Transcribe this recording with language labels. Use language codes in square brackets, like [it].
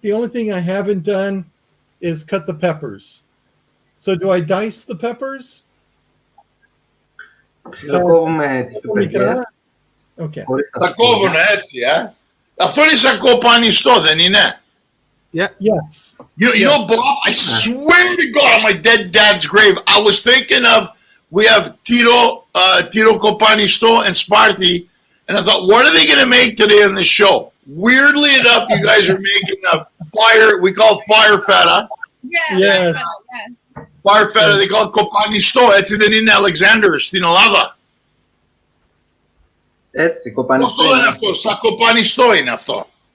[en] The only thing I haven't done is cut the peppers. So do I dice the peppers? [el] Ψιλοκόβουμε τις πιπεριές. [en] Okay. [el] Τα κόβουνε έτσι, Αυτό είναι σαν κοπανιστό, δεν είναι? [en] Yeah. Yes. You know, Bob, I swear to God on my dead dad's grave, I was thinking of, we have Tito Copanisto and Sparti, and I thought, what are they going to make today on the show? Weirdly enough, you guys are making a fire, we call it fire feta. Yeah. Yes. Fire feta, they call it Copanisto. [el] Έτσι δεν είναι, Alexander, στην Ελλάδα? Έτσι, Πώς κοπανιστό. το λένε αυτό? Σαν κοπανιστό είναι αυτό.